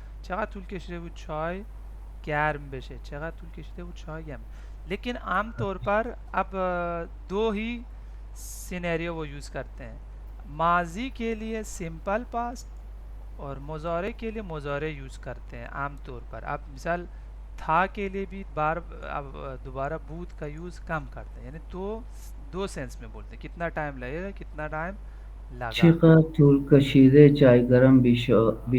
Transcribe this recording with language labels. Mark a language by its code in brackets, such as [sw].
[fa] چقدر طول کشیده بود چای گرم بشه. چقدر طول کشیده بود چای گرم. [ur] لیکن عام طور پر اب دو ہی سینیریو وہ یوز کرتے ہیں. ماضی کے لیے سمپل پاسٹ اور مضارع کے لیے مضارع یوز کرتے ہیں عام طور پر. اب مثال تھا کے لیے بھی اب دوبارہ بود کا یوز کم کرتے ہیں, یعنی دو سینس میں بولتے ہیں کتنا ٹائم لگے گا کتنا ٹائم لگا. [fa] چقدر طول کشیده چای گرم بشود.